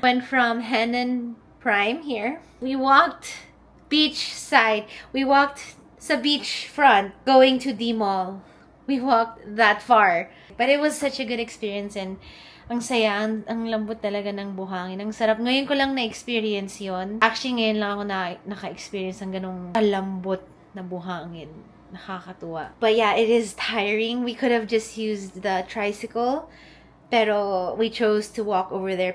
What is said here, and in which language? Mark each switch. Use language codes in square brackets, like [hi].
[en] Went from Henan Prime here. We walked beach side. We walked sa beach front going to the mall. We walked that far. But it was such a good experience and [tl] ang saya, ang lambot talaga ng buhangin. Ang sarap. Ngayon ko lang na-experience yon. Actually, ngayon lang ako naka-experience ng ganong kalambot na buhangin. Nakakatuwa. [en] But yeah, it is tiring. We could have just used the tricycle. Pero we chose to walk over there.